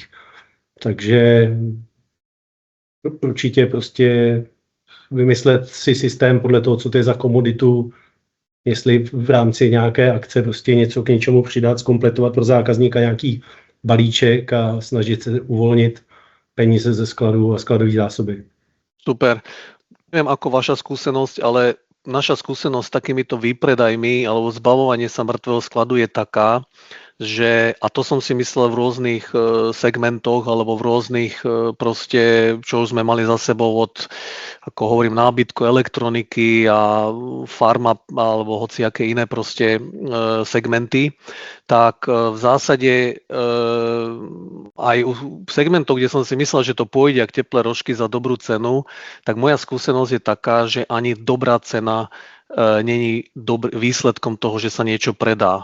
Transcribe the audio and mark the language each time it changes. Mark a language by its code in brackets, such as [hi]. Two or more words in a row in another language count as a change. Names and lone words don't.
[cs] Takže určitě prostě vymyslet si systém podle toho, co to je za komoditu, jestli v rámci nějaké akce prostě něco k něčemu přidat, zkompletovat pro zákazníka nějaký balíček a snažit se uvolnit peníze ze skladu a skladové zásoby. Super. [sk] Neviem, ako vaša skúsenosť, ale naša skúsenosť s takýmito výpredajmi alebo zbavovanie sa mŕtvého skladu je taká, že, a to som si myslel v rôznych segmentoch alebo v rôznych proste, čo už sme mali za sebou od, ako hovorím, nábytku, elektroniky a farma alebo hociaké iné proste segmenty, tak v zásade aj u segmentov, kde som si myslel, že to pôjde ako teplé rožky za dobrú cenu, tak moja skúsenosť je taká, že ani dobrá cena není výsledkom toho, že sa niečo predá.